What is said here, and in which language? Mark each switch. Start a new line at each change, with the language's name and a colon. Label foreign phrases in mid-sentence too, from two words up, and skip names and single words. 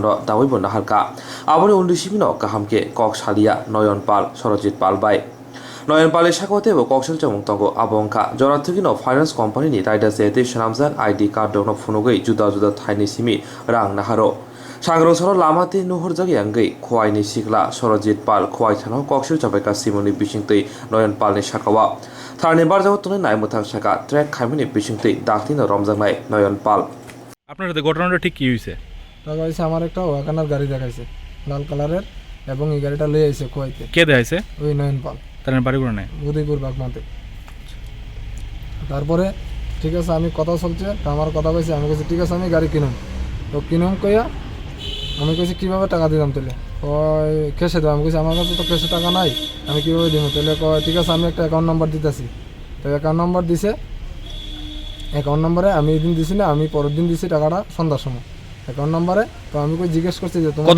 Kok Borok: Dawibo Nahalka Aboni Undishimino Kahamke Kok Shalia Noyon Pal Sorjit Pal Bai Noyon Pali Shakote wo Kokshil Chamong Tongo Abongka Jorathugino Finance Company ni Raida Zete Shanamzak
English: ID card
Kok Borok: dono Funugei Juda Juda Thaini Simi Rang Naharo Sangrong soro lamati nuhur jagi anggai khwaini sikla sorojit pal khwai thano kokshil chabaika simoni bishingtei noyon palni shakawa tharni barjaw tunai nai muthang shaka track khaimini bishingtei daktin romjangnai noyon pal
Bangla: আপনার সাথে ঘটনাটা ঠিক কি হয়েছে? টাকা হয়েছে আমার একটা ওয়াকানার গাড়ি দেখাইছে লাল কালারের এবং এই গাড়িটা লয়ে আইছে কোয়াইতে কে দেখাইছে? ওই নয়ন পাল তার বাড়ি করে নাই উদয়পুর বাগমাতে। তারপরে ঠিক আছে আমি কথা চলছে তো আমার কথা কইছে আমি কইছি ঠিক আছে আমি গাড়ি কিনুম তো কিনুম কইয়া আমি কইছি কীভাবে টাকা দিলাম তাহলে কয় ক্যাশে দেবো আমি কইছি আমার কাছে তো ক্যাশে টাকা নাই আমি কীভাবে দিব তাহলে কয় ঠিক আছে আমি একটা
English: account number
Bangla: দিতেছি তো
English: account number
Bangla: দিছে
English: account numbere
Bangla: আমি এদিন দিছি না আমি পরের দিন দিছি টাকাটা সন্ধ্যার সময়
English: account numbere
Bangla: তো আমি কই জিজ্ঞেস করছি যে তোমার